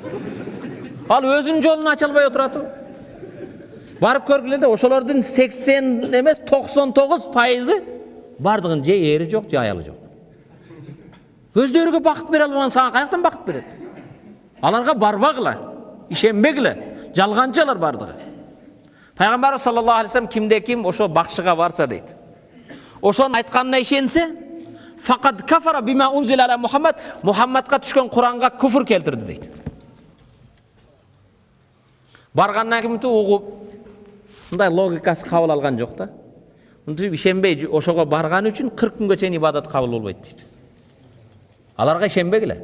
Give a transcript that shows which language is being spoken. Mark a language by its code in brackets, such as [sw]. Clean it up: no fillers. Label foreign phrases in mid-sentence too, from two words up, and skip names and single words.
[ky] Ал өзүнүн жолун ача албай отурат. Барып көргүлө да, ошолордун 80 эмес 99% бардыгын же ери жок, же аялы жок. Өздөрүгө бакыт бере албаган сага каяктан бакыт берет? Аларга барбагыла, ишенбегиле, жалганчылар бардыгы. Пайгамбар [ar] صلى الله عليه وسلم [ky] кимде ким ошо бакчыга барса дейт. Ошонун айтканына ишенсе, [ar] فقد كفر بما أنزل على محمد, [ky] Мухаммадка түшкөн Куранга куфр келтирди дейт. Баргандан кийин угуп, мындай логикасы кабыл алган жок да. Мынтип ишенбей ошого барган үчүн 40 күнгө чейин ибадат кабыл болбойт дейт. Аларга ишенбегиле.